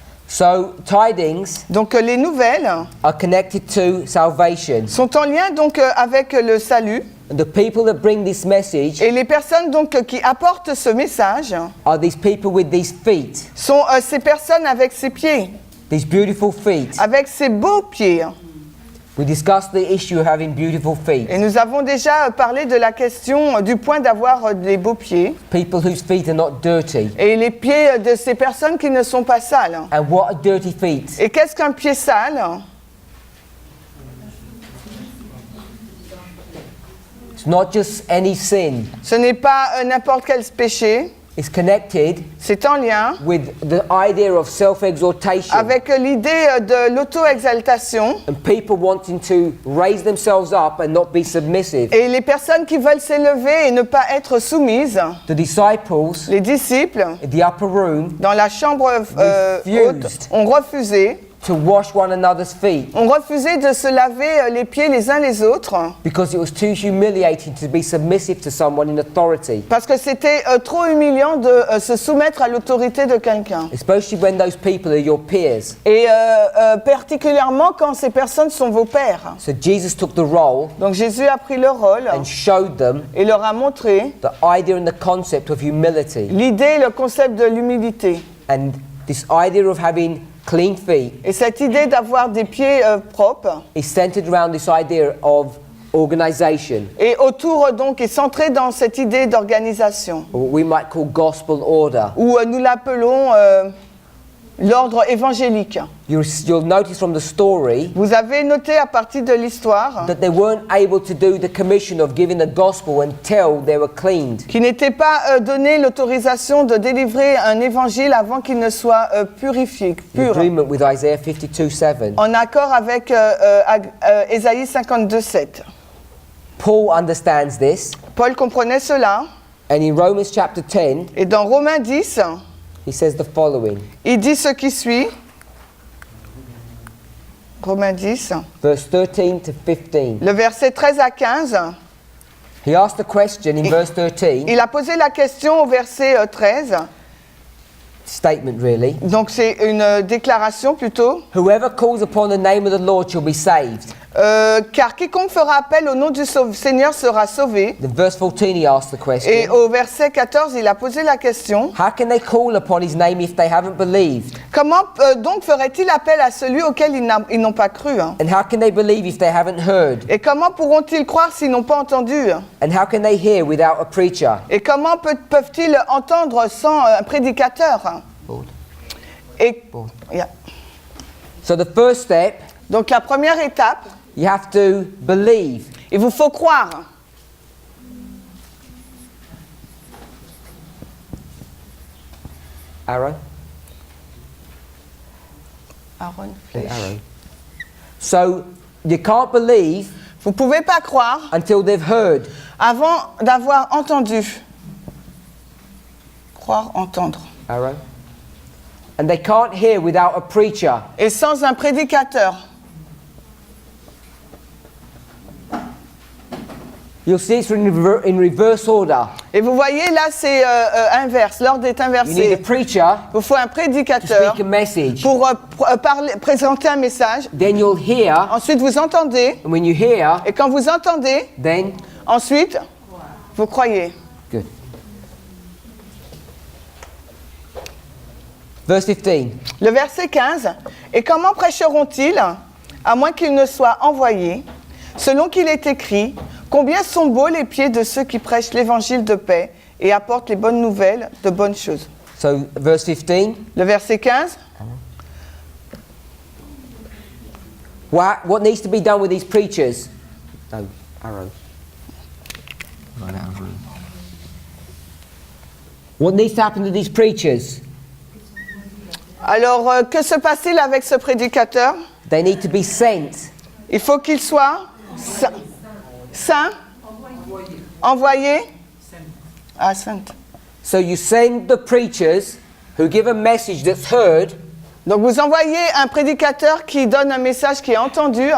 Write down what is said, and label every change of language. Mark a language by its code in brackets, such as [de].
[en] So tidings [fr] Donc les nouvelles [en] are connected to salvation. [fr] sont en lien donc avec le salut. [en] And the people that bring this message [fr] Et les personnes donc qui apportent ce message [en] are these people with these feet, [fr] sont ces personnes avec ces pieds, [en] these beautiful feet. [fr] avec ces beaux pieds. [en] We discussed the issue of having beautiful feet. [fr] Et nous avons déjà parlé de la question du point d'avoir des beaux pieds [en] People whose feet are not dirty. [fr] et les pieds de ces personnes qui ne sont pas sales. [en] And what are dirty feet? [fr] Et qu'est-ce qu'un pied sale? [en] It's not just any sin. [fr] Ce n'est pas n'importe quel péché, [en] It's connected [fr] c'est en lien [en] with the idea of self-exaltation [fr] avec l'idée de l'auto-exaltation [en] and people wanting to raise themselves up and not be submissive. [fr] et les personnes qui veulent s'élever et ne pas être soumises. [en] The disciples [fr] Les disciples, [en] in the upper room [fr] dans la chambre haute, ont refusé. [en] to wash one another's feet [fr] ont refusé de se laver les pieds les uns les autres [en] because it was too humiliating to be submissive to someone in authority, [fr] parce que c'était trop humiliant de se soumettre à l'autorité de quelqu'un. [en] especially when those people are your peers. [fr] Et particulièrement quand ces personnes sont vos pères. [en] So Jesus took the role [fr] Donc Jésus a pris le rôle [en] and showed them [fr] et leur a montré [en] the idea and the concept of humility [fr] l'idée, le concept de l'humilité. [en] and this idea of having clean feet [fr] Et cette idée d'avoir des pieds propres [en] is centered around this idea of organization, [fr] et autour donc est centré dans cette idée d'organisation [en] or what we might call gospel order. [fr] où nous l'appelons l'ordre évangélique. [en] You'll notice from the story [fr] Vous avez noté à partir de l'histoire [en] that they weren't able to do the commission of giving the gospel until they were cleaned. [fr] qu'il n'était pas donné l'autorisation de délivrer un évangile avant qu'il ne soit purifié, [en] In [fr] pur, [en] agreement with Isaiah 52:7. [fr] en accord avec Ésaïe 52:7. [en] Paul understands this, [fr] Paul comprenait cela, [en] and in Romans chapter 10, [fr] et dans Romains 10, [en] he says the following, [fr] il dit ce qui suit. Romains 10, [en] verse 13 to 15. [fr] le verset 13 à 15. [en] He asked a question in verse 13, [fr] Il a posé la question au verset 13. [en] statement really. [fr] Donc c'est une déclaration plutôt. [en] Whoever calls upon the name of the Lord shall be saved. [fr] Car quiconque fera appel au nom du Seigneur sera sauvé. [en] In verse 14 he asked the [fr] Et [en] question, [fr] au verset 14, il a posé la question. [en] how can they call upon his name if they haven't believed? [fr] Comment donc ferait-il appel à celui auquel ils n'ont pas cru, hein? [en] And how can they believe if they haven't heard? [fr] Et comment pourront-ils croire s'ils n'ont pas entendu, hein? [en] And how can they hear without a preacher? [fr] Et comment peuvent-ils entendre sans un prédicateur, hein? Et, yeah. [en] So the first step, [fr] Donc la première étape, [en] you have to believe. [fr] il vous faut croire. [en] Arrow? Aaron, The arrow. So you can't believe [fr] vous ne pouvez pas croire [en] until they've heard. [fr] avant d'avoir entendu. Croire, entendre. [en] Arrow. And they can't hear without a preacher. [fr] Et sans un prédicateur. [en] You'll see it's in reverse order. [fr] Et vous voyez là, c'est inverse. L'ordre est [en] You need a [fr] inversé. [en] preacher [fr] Il vous faut un [en] to [fr] prédicateur [en] speak a message. [fr] pour présenter un message. [en] Then you'll hear, [fr] Ensuite, vous entendez. [en] and when you hear, [fr] Et quand vous entendez, [en] then [fr] ensuite, vous croyez. [en] good. Verse 15. [fr] Le verset 15. Et comment prêcheront-ils, à moins qu'ils ne soient envoyés, selon qu'il est écrit, combien sont beaux les pieds de ceux qui prêchent l'évangile de paix et apportent les bonnes nouvelles de bonnes choses. [en] So verse 15. [fr] Le verset 15. [en] What needs to be done with these preachers? No, arrow. Right, arrow. What needs to happen to these preachers? [fr] Alors, que se passe-t-il avec ce prédicateur? [en] They need to be sent. [fr] Il faut qu'il soit saint, envoyé, saint. [en] So you send the preachers who give a message that's heard [fr] Donc vous envoyez un prédicateur qui donne un message qui est entendu,